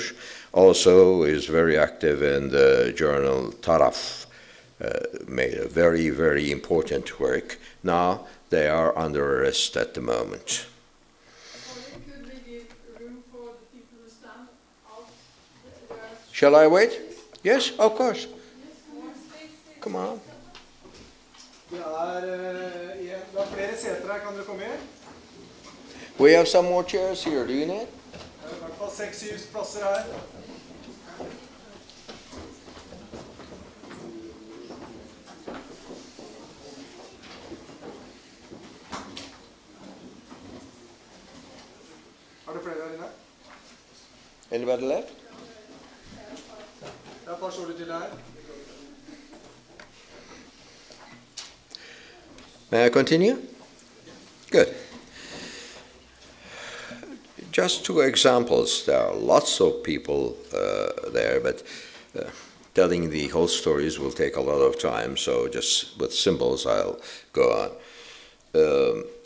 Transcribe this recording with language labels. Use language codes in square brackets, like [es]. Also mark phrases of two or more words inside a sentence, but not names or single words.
[en] Also is very active in the journal Taraf, made a very important work. Now they are under arrest at the moment. Could we give room for the people to stand out? Shall I wait? Yes, of course. Come on. [no] Det er flere seter her, kan dere komme inn? [en] We have some more chairs here, do you need? [no] Det er i hvert fall 6-7 plasser her. Er det flere her inne? [en] Anybody left? [no] Det er et par stoler til her. [en] May I continue? Good. Just two examples. There are lots of people there, but telling the whole stories will take a lot of time, so just with symbols I'll go on.